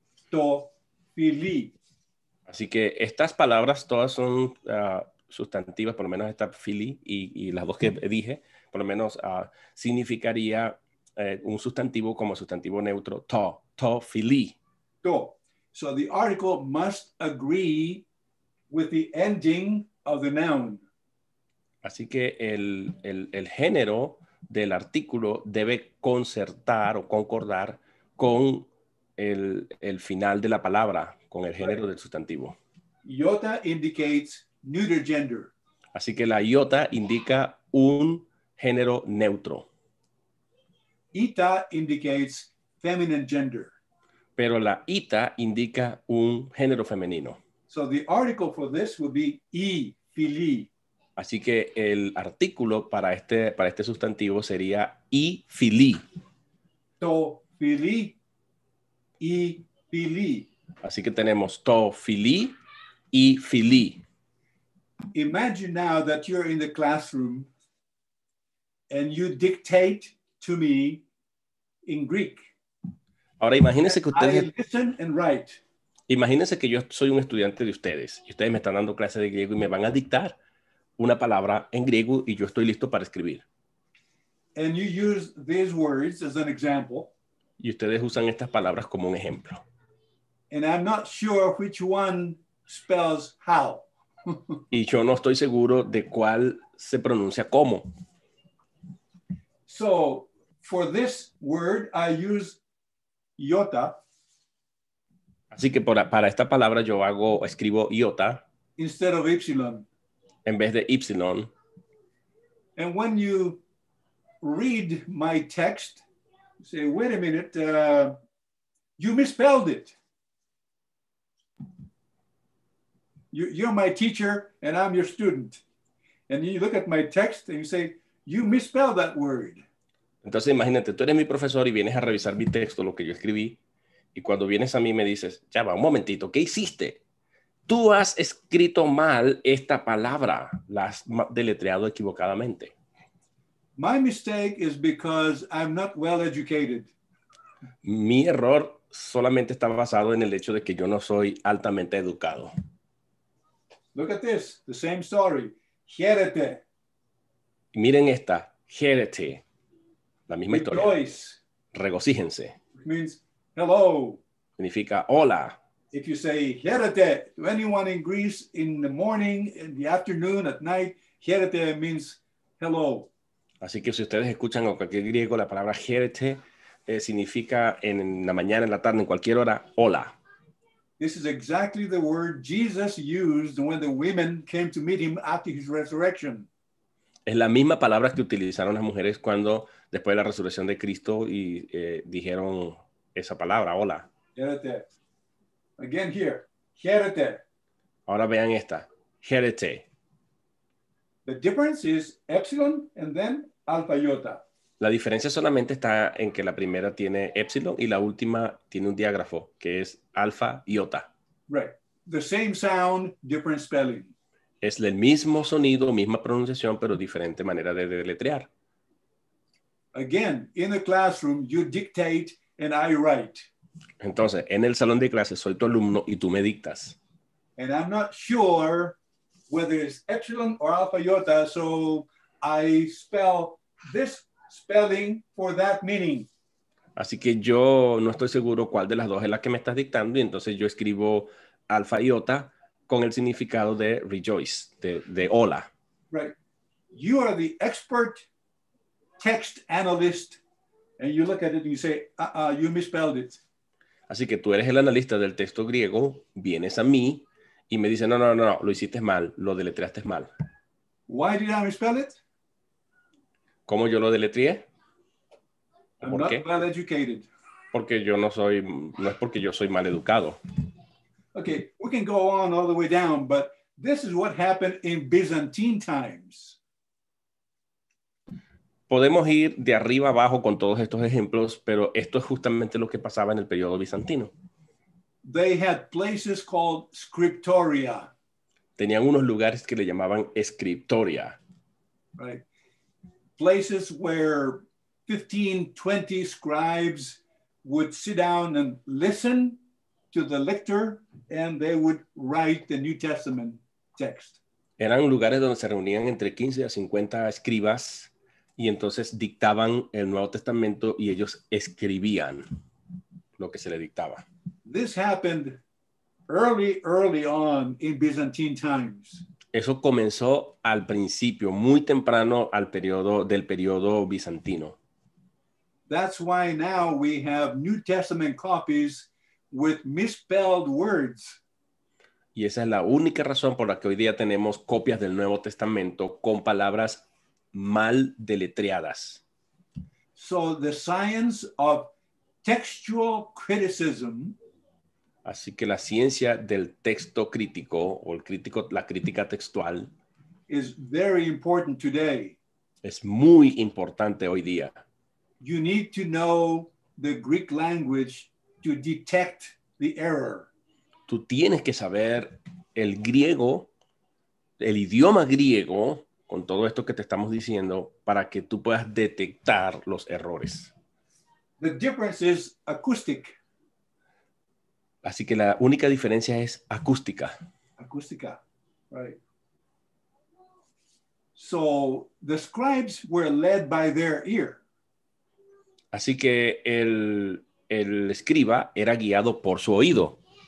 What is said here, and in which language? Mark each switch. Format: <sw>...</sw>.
<el>To, phili.</el> <es>Así que estas palabras todas son sustantivas, por lo menos esta phili y las dos que dije, por lo menos significaría un sustantivo como sustantivo neutro, to, phili.</es> <el>To.</el> <en>So the article must agree with the ending of the noun.</en> <es>Así que el género del artículo debe concertar o concordar con el final de la palabra, con el género del sustantivo.</es> <en>Iota indicates neuter gender.</en> <es>Así que la iota indica un género neutro.</es> <en>Eta indicates feminine gender.</en> <es>Pero la ita indica un género femenino.</es> <en>So the article for this would be e, phili.</en> <es>Así que el artículo para este sustantivo sería i, phili.</es> <el>To, phili, e, phili.</el> <es>Así que tenemos to, phili y phili.</es> <en>Imagine now that you're in the classroom and you dictate to me in Greek.</en> <es>Ahora imagínense que ustedes...</es> <en>I listen and write.</en> <es>Imagínense que yo soy un estudiante de ustedes y ustedes me están dando clases de griego y me van a dictar una palabra en griego y yo estoy listo para escribir.</es> <en>And you use these words as an example.</en> <es>Y ustedes usan estas palabras como un ejemplo.</es> <en>And I'm not sure which one spells how.</en> <es>Y yo no estoy seguro de cuál se pronuncia cómo.</es> <en>So for this word, I use iota.</en> <es>Así que para esta palabra yo escribo iota</es> <en>instead of epsilon.</en> <es>En vez de epsilon.</es> <en>And when you read my text, you say, wait a minute, you misspelled it. You're my teacher and I'm your student. And you look at my text and you say, you misspelled that word.</en> <es>Entonces imagínate, tú eres mi profesor y vienes a revisar mi texto, lo que yo escribí, y cuando vienes a mí me dices, ya va, un momentito, ¿qué hiciste? Tú has escrito mal esta palabra, la has deletreado equivocadamente.</es> <en>My mistake is because I'm not well educated.</en> <es>Mi error solamente está basado en el hecho de que yo no soy altamente educado.</es> <en>Look at this, the same story.</en> <el>Hierete.</el> <es>Miren esta, hierete, la misma</es> <en>Rejoice.</en> <es>Historia. Regocíjense.</es> <en>It means hello.</en> <es>Significa hola.</es> <en>If you say hierete to anyone in Greece in the morning, in the afternoon, at night, hierete means hello.</en> <es>Así que si ustedes escuchan a cualquier griego, la palabra hierete significa en la mañana, en la tarde, en cualquier hora, hola.</es> <en>This is exactly the word Jesus used when the women came to meet him after his resurrection.</en> <es>Es la misma palabra que utilizaron las mujeres cuando, después de la resurrección de Cristo, y dijeron esa palabra, hola.</es> <en>Hierete. Again here, hierete.</en> <es>Ahora vean esta, hierete.</es> <en>The difference is epsilon and then alpha iota.</en> <es>La diferencia solamente está en que la primera tiene epsilon y la última tiene un diágrafo, que es alfa iota.</es> <en>Right. The same sound, different spelling.</en> <es>Es el mismo sonido, misma pronunciación, pero diferente manera de deletrear.</es> <en>Again, in the classroom, you dictate and I write.</en> <es>Entonces, en el salón de clases soy tu alumno y tú me dictas.</es> <en>And I'm not sure whether it's epsilon or alpha iota, so I spell this spelling for that meaning.</en> <es>Así que yo no estoy seguro cuál de las dos es la que me estás dictando y entonces yo escribo alfa iota con el significado de rejoice, de hola.</es> <en>Right. You are the expert text analyst and you look at it and you say, you misspelled it.</en> <es>Así que tú eres el analista del texto griego, vienes a mí y me dices, no, lo hiciste mal, lo deletreaste mal.</es> <en>Why did I misspell it?</en> <es>¿Cómo yo lo deletreé?</es> <en>I'm not well educated.</en> <es>Porque yo no es porque yo soy mal educado.</es> <en>Okay, we can go on all the way down, but this is what happened in Byzantine times.</en> <es>Podemos ir de arriba abajo con todos estos ejemplos, pero esto es justamente lo que pasaba en el periodo bizantino.</es> <en>They had places called scriptoria.</en> <es>Tenían unos lugares que le llamaban scriptoria.</es> <en>Right. Places where 15, 20 scribes would sit down and listen to the lector and they would write the New Testament text.</en> <es>Eran lugares donde se reunían entre 15 a 50 escribas y entonces dictaban el Nuevo Testamento y ellos escribían lo que se le dictaba.</es> <en>This happened early on in Byzantine times.</en> <es>Eso comenzó al principio, muy temprano del periodo bizantino.</es> <en>That's why now we have New Testament copies with misspelled words.</en> <es>Y esa es la única razón por la que hoy día tenemos copias del Nuevo Testamento con palabras mal deletreadas.</es> <en>So the science of textual criticism,</en> <es>así que la ciencia del texto crítico o la crítica textual</es> <en>is very important today.</en> <es>Es muy importante hoy día.</es> <en>You need to know the Greek language to detect the error.</en> <es>Tú tienes que saber el griego, el idioma griego, con todo esto que te estamos diciendo, para que tú puedas detectar los errores.</es> <en>The difference is acoustic.</en> <es>Así que la única diferencia es acústica. Acústica,</es> <en>right. So the scribes were led by their ear.</en> <es>Así que el escriba era guiado por su oído.</es>